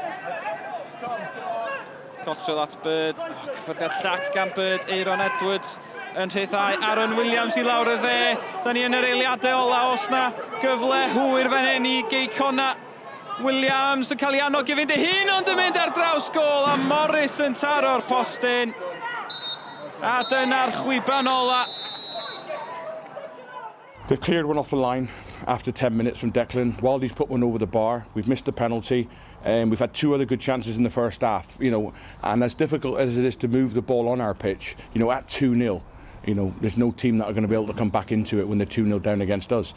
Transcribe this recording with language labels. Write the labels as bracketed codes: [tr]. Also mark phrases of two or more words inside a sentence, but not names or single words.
[cy] Cottrell at Bird, cyffyrddiad llac gan Bird, Aaron Edwards yn rhyddhau Aaron Williams i lawr y dde. Da ni yn yr eiliadau ola, os na gyfle hwyr fan hyn i Cei Connah. Williams yn cael ei annog i fynd ei hun, ond yn mynd ar draws gol, a Morris yn taro'r postyn. A dyna'r chwiban ola. [en] They've cleared one off the line after 10 minutes from Declan. Wildy's put one over the bar. We've missed the penalty. We've had 2 other good chances in the first half, and as difficult as it is to move the ball on our pitch, at 2-0, there's no team that are going to be able to come back into it when they're 2-0 down against us.